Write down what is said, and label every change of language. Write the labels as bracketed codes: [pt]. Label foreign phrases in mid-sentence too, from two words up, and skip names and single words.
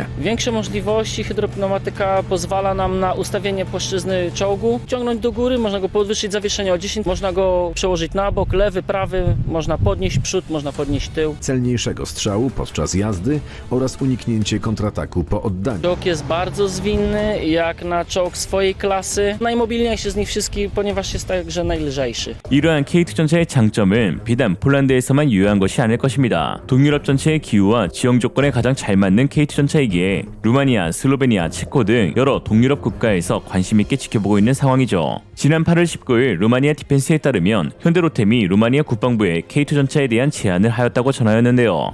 [pl] Większe możliwości, hydropneumatyka pozwala nam na ustawienie płaszczyzny czołgu, ciągnąć do góry, można go podwyższyć zawieszenie o 10, można go przełożyć na bok, lewy, prawy, można podnieść przód, można podnieść tył. Celniejszego strzału podczas jazdy oraz uniknięcie kontrataku po oddaniu. Czołg jest bardzo zwinny, jak na czołg swojej klasy. Najmobilniejszy z nich wszystkich, ponieważ jest także najlżejszy. [ko] 이러한 K2 전차의 장점은 비단 폴란드에서만 유효한 것이 아닐 것입니다. 동유럽 전체의 기후와 지형 조건에 가장 잘 맞는 K2 전차이기에 루마니아, 슬로베니아, 체코 등 여러 동유럽 국가에서 관심 있게 지켜보고 있는 상황이죠. 지난 8월 19일 루마니아 디펜스에 따르면 현대로템이 루마니아 국방부에 K2 전차에 대한 제안을 하였다고 전하였는데요.